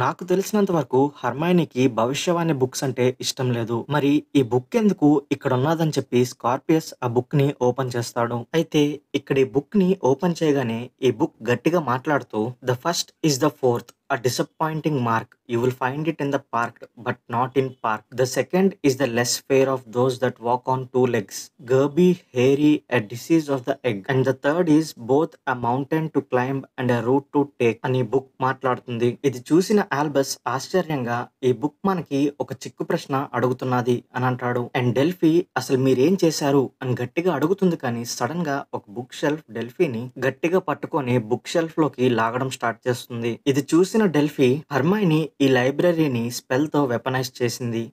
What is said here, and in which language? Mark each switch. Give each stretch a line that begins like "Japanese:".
Telugu: నాకు తెలిసినంత వరకు హర్మైనీకి భవిష్యవాణి బుక్స్ అంటే ఇష్టం లేదు, మరి ఈ బుక్ ఎందుకు ఇక్కడ ఉన్నదని చెప్పి స్కార్పియస్ ఆ బుక్ ని ఓపెన్ చేస్తాడు. అయితే ఇక్కడ ఈ బుక్ ని ఓపెన్ చేయగానే ఈ బుక్ గట్టిగా మాట్లాడుతూ
English: The first is the fourth, a disappointing mark, you will find it in the park, but not in park. The second is the less fair of those that walk on two legs. Gerby, hairy, a disease of the egg. And the third is both a mountain to climb and a route to take
Telugu: అని book మాట్లాడుతుంది. ఇది చూసిన ఆల్బస్ ఆశ్చర్యంగా ఈ book మనకి ఒక చిక్కు ప్రశ్న అడుగుతున్నది అని అంటాడు. అండ్ డెల్ఫీ అసలు మీరేం చేశారు అని గట్టిగా అడుగుతుంది, కానీ సడన్ గా ఒక బుక్ షెల్ఫ్ డెల్ఫీని గట్టిగా పట్టుకొని బుక్ షెల్ఫ్ లోకి లాగడం స్టార్ట్ చేస్తుంది. ఇది చూసిన డెల్ఫీ హర్మైనీ ఈ లైబ్రరీని స్పెల్ తో వెపనైజ్ చేసింది.